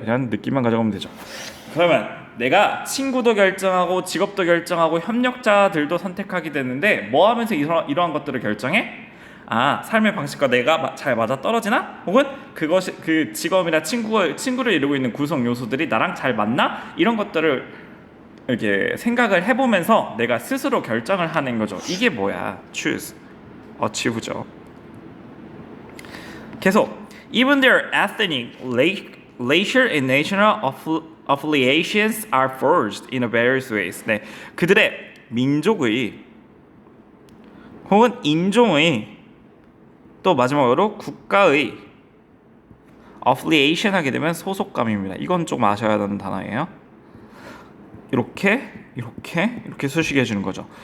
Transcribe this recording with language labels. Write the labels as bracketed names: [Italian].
[Korean] 그냥 느낌만 가져가면 되죠. 그러면 내가 친구도 결정하고 직업도 결정하고 협력자들도 선택하게 되는데 뭐 하면서 이러한 것들을 결정해? 아, 삶의 방식과 내가 잘 맞아 떨어지나? 혹은 그것이 그 직업이나 친구를 이루고 있는 구성 요소들이 나랑 잘 맞나? 이런 것들을 이렇게 생각을 해보면서 내가 스스로 결정을 하는 거죠. 이게 뭐야? choose. achieve죠. [English] 계속 even their ethnic, racial and national affiliations are forged in various ways. [Korean] 네, 그들의 민족의 혹은 인종의 또 마지막으로 국가의 affiliation 하게 되면 소속감입니다. 이건 좀 아셔야 하는 단어예요. 이렇게 수식해 주는 거죠.